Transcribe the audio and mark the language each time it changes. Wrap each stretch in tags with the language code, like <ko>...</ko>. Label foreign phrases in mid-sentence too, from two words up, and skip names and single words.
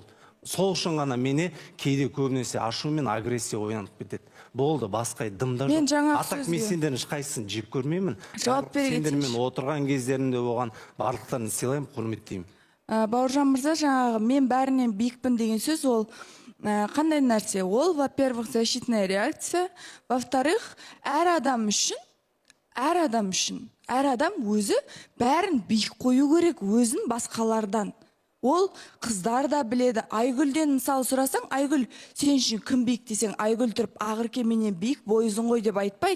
<kk>Сол үшін ғана мені кейде көбінесе ашу мен агрессия оянып кетеді. Болды, басқа дымдар Мен жаңа атақ сөзге- мен сендердің ешқайсысын жеп көрмеймін. Жауап бере кетейінші. Сендермен отырған кездерінде оған барлықтарын сыйлаймын, құрметтеймін. Бауыржан мырза, жаңағы мен бәрінен биікпін деген сөз, ол қандай нәрсе? Ол,</kk> <ru>во-первых, защитная реакция. Во-вторых,</ru> <kk>әр адам өзі бәрін биік қою керек, өзін басқалардан. Ол қыздар да біледі. Айгүлден мысалы сұрасаң, Айгүл, сен үшін кім биік десең, Айгүл тұрып, Ақерке менен биік, бойызың ғой деп айтпайды.</kk>